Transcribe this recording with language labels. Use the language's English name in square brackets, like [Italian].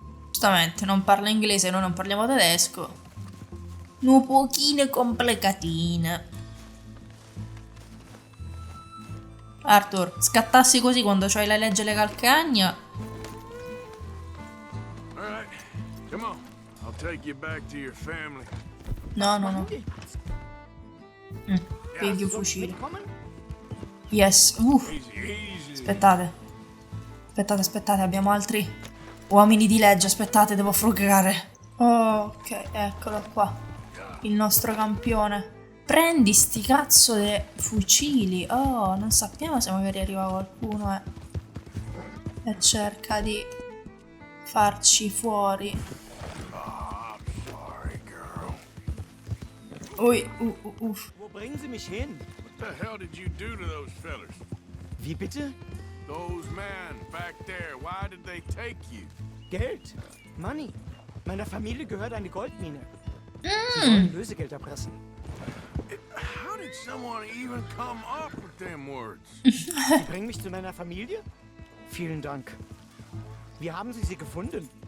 [Italian] Giustamente, non parla inglese, noi non parliamo tedesco. Un pochino complicatine. Arthur, scattassi così quando c'hai la legge e le calcagna? [English] All right, come on. I'll take you back to your family. No. [Italian] Pigli un fucile. [German] Mitkommen? [English] Yes. Easy, easy. [Italian] Aspettate, abbiamo altri uomini di legge. Aspettate, devo frugare. Ok, eccolo qua. Il nostro campione. Prendi sti cazzo di fucili. Oh, non sappiamo se magari arriva qualcuno e cerca di farci fuori. [English] I'm sorry, girl. [German] Wo bringen Sie mich hin? [English] What the hell did you do to those fellers? [German] Wie bitte? [English] Those men back there, why did they take you? [German] Geld. [English] Money. [German] Meiner Familie gehört eine Goldmine. Sie wollen Lösegeld erpressen. [English] How did someone even come up with them words? [German] Sie bringen mich zu meiner Familie? Vielen Dank. Wie haben Sie sie gefunden?